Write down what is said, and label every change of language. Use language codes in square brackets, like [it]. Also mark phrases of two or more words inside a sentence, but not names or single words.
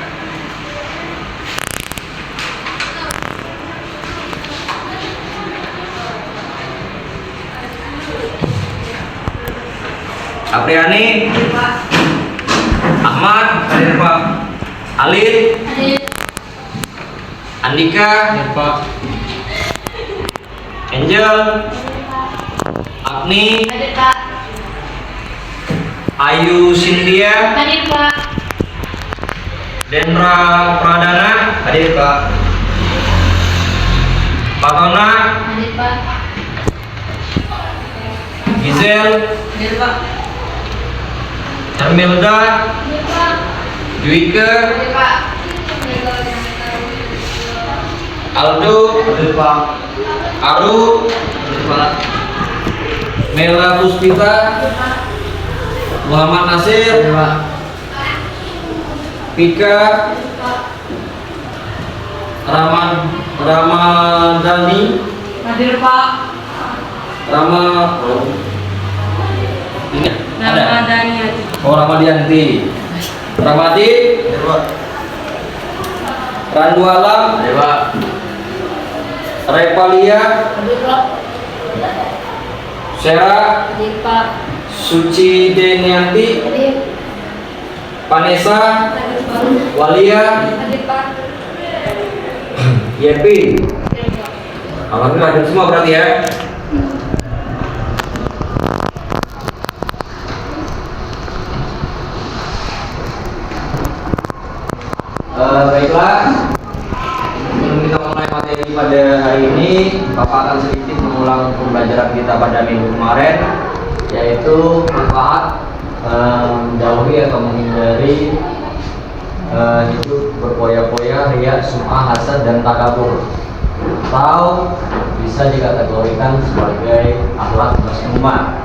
[id] Apriani, Ahmad, hadir Pak. Alin, Andika, Pak. Angel, Agni, Hadir Pak. Ayu Cynthia, Hadir Pak. Dendra Pradana, hadir Pak. Patona, Hadir Pak. Gizel, Hadir Pak. Hermilda, Hadir Pak. Juwika, Hadir Pak. Aldo, hadir Pak. Aru, hadir Pak. Mela Puspita, Muhammad Nasir, hadir Pak. Pika, Ramadhani, Hadir Pak. Ingat ada. Ramadhani Hadir. Oh, Ramadianti. Ramadi, hadir Pak. Randu Alam, hadir Pak. Repalia, Hadir Pak. Syara, Hadir Pak. Suci Denianti, Hadir. Vanessa, Hadir Pak. Walia, Hadir Pak. Yepi. Hadir Pak. Alhamdulillah hadir semua berarti ya. Baiklah, sebelum kita mulai materi pada hari ini, Bapak akan sedikit mengulang pembelajaran kita pada minggu kemarin, yaitu manfaat menjauhi atau menghindari hidup berpoya-poya, riya, sum'ah, hasad, dan takabur, atau bisa dikategorikan sebagai akhlak mazmumah.